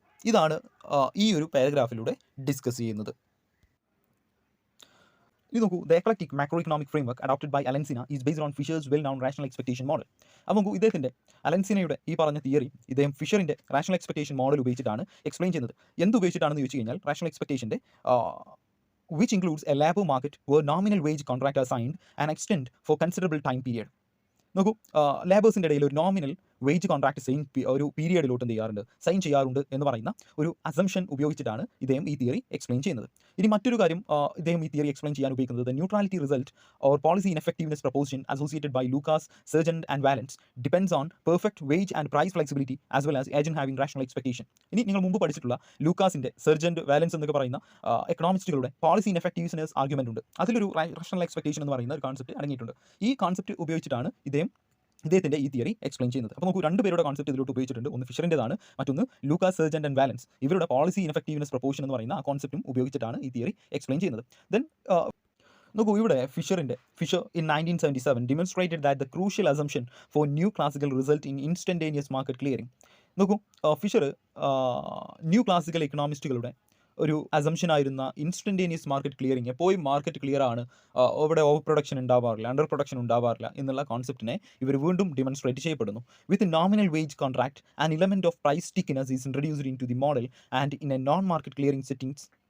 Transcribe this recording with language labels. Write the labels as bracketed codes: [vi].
[ml] ഇതാണ് ഈ ഒരു പാരഗ്രാഫിലൂടെ ഡിസ്കസ് ചെയ്യുന്നത്. ഇത് നോക്കൂ, [en] The eclectic macro economic framework adopted by Allen Sinai is based on Fisher's well known rational expectation model. [ml] അപ്പോൾ നോക്കൂ, ഇദ്ദേഹത്തിൻ്റെ അലൻസിനയുടെ ഈ പറഞ്ഞ തിയറി ഇദ്ദേഹം ഫിഷറിൻ്റെ റാഷണൽ എക്സ്പെക്ടേഷൻ മോഡൽ ഉപയോഗിച്ചിട്ടാണ് എക്സ്പ്ലെയിൻ ചെയ്യുന്നത്. എന്ത് ഉപയോഗിച്ചിട്ടാണെന്ന് ചോദിച്ചു കഴിഞ്ഞാൽ, rational എക്സ്പെക്ടേഷൻ്റെ [en] which includes a labor market where nominal wage contract are signed and extend for considerable time period. [ml] നോക്കൂ, ലേബേഴ്സിൻ്റെ ഇടയിൽ ഒരു നോമിനൽ വേജ് കോൺട്രാക്ട് ഒരു പീരിയഡിലോട്ട് എന്ത് ചെയ്യാറുണ്ട്, സൈൻ ചെയ്യാറുണ്ട് എന്ന് പറയുന്ന ഒരു അസംഷൻ ഉപയോഗിച്ചിട്ടാണ് ഇദ്ദേഹം ഈ തിയറി എക്സ്പ്ലെയിൻ ചെയ്യുന്നത്. ഇനി മറ്റൊരു കാര്യം ഇദ്ദേഹം ഈ തിയറി എക്സ്പ്ലെയിൻ ചെയ്യാൻ ഉപയോഗിക്കുന്നത്, [en] Neutrality result or policy ineffectiveness proposition associated by Lucas, Sargent and Wallace depends on perfect wage and price flexibility as well as agent having rational expectation. [ml] ഇനി നിങ്ങൾ മുമ്പ് പഠിച്ചിട്ടുള്ള ലൂക്കാസിൻ്റെ, സർജന്റ്, വാലൻസ് എന്നൊക്കെ പറയുന്ന എക്കണോമിസ്റ്റുകളുടെ പോളിസി ഇൻഎഫക്റ്റീവ്നെസ് ആർഗ്യുമെന്റ് ഉണ്ട്. അതിലൊരു റാഷണൽ എക്സ്പെക്ടേഷൻ എന്ന് പറയുന്ന ഒരു കോൺസെപ്റ്റ് അടങ്ങിയിട്ടുണ്ട്. ഈ കോൺസെപ്റ്റ് ഉപയോഗിച്ചിട്ടാണ് ഇദ്ദേഹത്തിൻ്റെ ഈ തിയറി എക്സ്പ്ലെയിൻ ചെയ്യുന്നത്. അപ്പോൾ നമുക്ക് രണ്ട് പേരുടെ കോൺസെപ്റ്റ് ഇതിലോട്ട് ഉപയോഗിച്ചിട്ടുണ്ട്. ഒന്ന് ഫിഷറിൻ്റെതാണ്, മറ്റൊന്ന് ലൂക്കാസ്, സർജന്റ് ആൻഡ് വാലൻസ്. ഇവരുടെ പോളിസി ഇൻഎഫക്റ്റീവ്നെസ് പ്രൊപ്പോഷൻ എന്ന് പറയുന്ന ആ കോൺസെപ്റ്റും ഉപയോഗിച്ചിട്ടാണ് ഈ തിയറി എക്സ്പ്ലെയിൻ ചെയ്യുന്നത്. [en] then [ml] നോക്കൂ, ഇവിടെ [en] Fisher in 1977 demonstrated that the crucial assumption for new classical result in instantaneous market clearing. [ml] നോക്കൂ, ഫിഷർ ന്യൂ ക്ലാസിക്കൽ എക്കണോമിസ്റ്റുകളുടെ ഒരു അസംഷൻ ആയിരുന്ന ഇൻസ്റ്റൻറ്റേനിയസ് മാർക്കറ്റ് ക്ലിയറിങ്, എപ്പോഴും മാർക്കറ്റ് ക്ലിയർ ആണ്, അവിടെ ഓവർ പ്രൊഡക്ഷൻ ഉണ്ടാവാറില്ല, അണ്ടർ പ്രൊഡക്ഷൻ ഉണ്ടാവാറില്ല എന്നുള്ള കോൺസെപ്റ്റിനെ ഇവർ വീണ്ടും ഡെമോൺസ്ട്രേറ്റ് ചെയ്യപ്പെടുന്നു. [en] With nominal wage contract and element of price stickiness is introduced into the model and in a non market clearing settings.